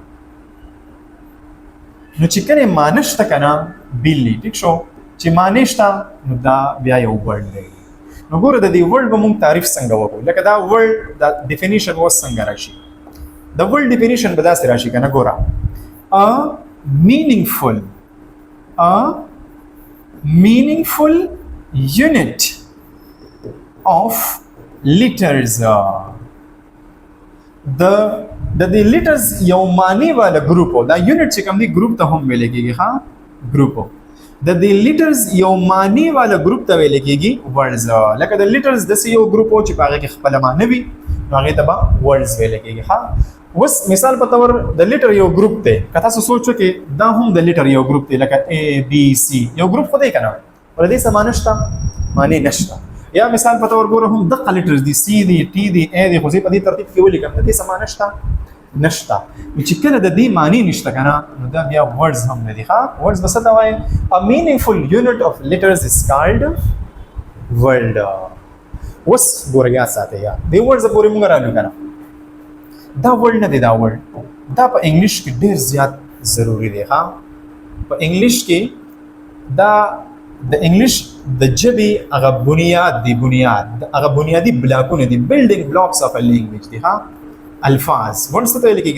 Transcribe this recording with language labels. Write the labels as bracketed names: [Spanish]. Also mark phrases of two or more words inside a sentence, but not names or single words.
[Pashto] نو چې کله معنی شته که نه بیللی ټیک شو چې معنی شته نو دا بیا یو ورډ دی نو ګوره د دې ورډ به مونږ تعریف څنګه وکړو لکه دا ورډ دا ډیفینیشن اوس څنګه راشي د [English] word definition [Pashto] به داسې راشي که نه ګوره [English] meaningful unit of letters [Pashto] د دې لیټرز یو معنی والا ګروپ دا یونټ چې کوم دی ګروپ ته هم ویل کېږي ها ګروپ د دې لیټرز یو معنی والا ګروپ ته ویل کېږي ورډز لکه د لیټرز د یو ګروپ چې په هغه کې خپل معنی وي نو هغه ته به ورډز ویل کېږي ها اوس مثال په تور د لیټر یو ګروپ دی که تاسو سوچو کې دا هم د لیټر یو ګروپ دی لکه A B C یو ګروپ خو دی که نه ولې دې څه معنی شته معنی نشته یا مثال په تور ګوره هم دغه لیټرز دي C دی T دی A دی خو زه په دې ترتیب کې ولیکم د دې څه معنی شته نشته چې کله د دې معنی نشته که نه نو دا بیا ورډز هم نه دي ښه ورډز به څه ته وایي [English] a meaningful unit of letters is called word [Pashto] اوس ګوره یاد ساتئ یا دې ورډز پورې موږ رالو که نه دا ورډ نه دی دا ورډ دا په انګلیش کې ډېر زیات ضروری دی ښه په انګلیش کې دا د انګلیش د ژبې هغه بنیاد دی بنیاد هغه بنیادي بلاکونه دي [English] building blocks of a language [Pashto] دي ښه الفاظ ورډ څه ته ویل کېږي